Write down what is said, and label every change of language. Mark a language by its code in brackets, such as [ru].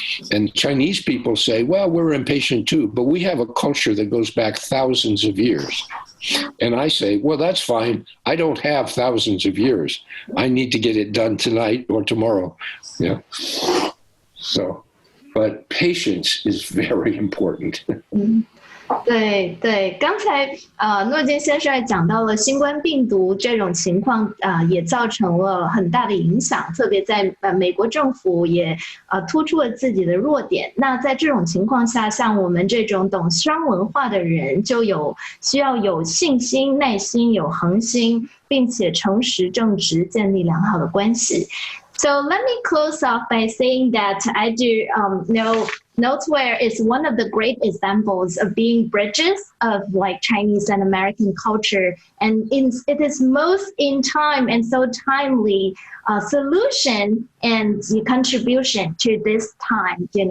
[en] And Chinese people say, well, we're impatient too, but we have a culture that goes back thousands of years. And I say, well, that's fine. I don't have thousands of years. I need to get it done tonight or tomorrow. Yeah. So, but patience is very important. [zh] 对对，刚才诺金先生也讲到了新冠病毒这种情况，也造成了很大的影响，特别在美国政府也突出了自己的弱点。那在这种情况下，像我们这种懂商文化的人，就需要有信心、耐心、有恒心，并且诚实正直，建立良好的关系。 [en] So let me close off by saying that I do know Noteware is one of the great examples of being bridges of like Chinese and American culture, and it is most in time and so timely solution and contribution to this time.